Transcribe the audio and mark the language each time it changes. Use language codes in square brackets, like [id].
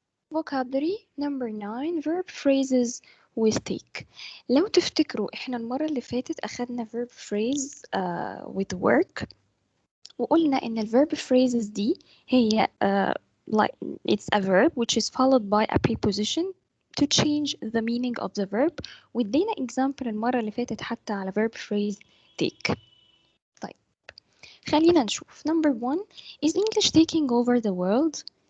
[en] Vocabulary number 9 verb phrases with take. [ar] لو تفتكروا احنا المرة اللي فاتت أخدنا [en] verb phrase with work، [ar] وقلنا إن ال [en] verb phrases [ar] دي هي [en] like it's a verb which is followed by a preposition to change the meaning of the verb. [ar] وادينا example المرة اللي فاتت حتى على verb phrase take. طيب خلينا نشوف. [en] Number 1 is English taking over the world.